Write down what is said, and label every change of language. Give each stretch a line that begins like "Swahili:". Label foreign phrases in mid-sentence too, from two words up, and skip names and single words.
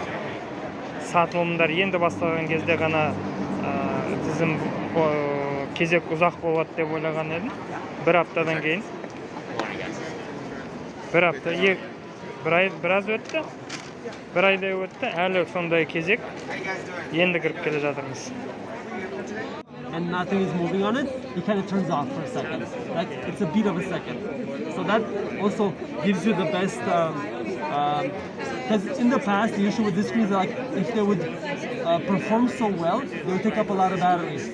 Kazakh: Сатылымдар енді басталған кезде ғана тізім кезек ұзақ болады деп ойлаған едім. Бір аптадан кейін, біраз өтті, бір айдай өтті, әлі сондай кезек енді кіріп келе жатырмыз.
English: And nothing is moving on it, it kind of turns off for a second. Like it's a beat of a second. So that also gives you the best. Because in the past, the issue with this screen is like if they would perform so well, they would take up a lot of batteries.